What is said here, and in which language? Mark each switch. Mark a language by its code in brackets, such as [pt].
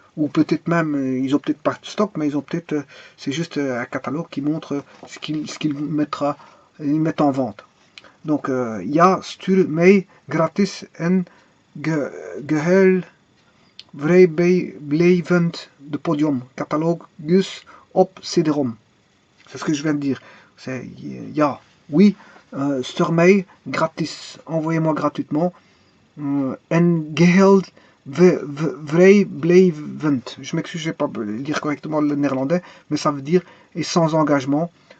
[fr] Ou peut-être même, ils ont peut-être pas de stock, mais ils ont peut-être, c'est juste un catalogue qui montre ce qu'ils mettent en vente. [nl] Donc, ja, stuur mij gratis en geheel vrijblijvend de podium catalogus op CD-ROM. [fr] C'est ce que je viens de dire. C'est [nl] ja, [fr] oui, [nl] stuur mij gratis, [fr] envoyez-moi gratuitement [nl] en geheel vrijblijvend. [fr] Je m'excuse, je ne vais pas lire correctement le néerlandais, mais ça veut dire et sans engagement.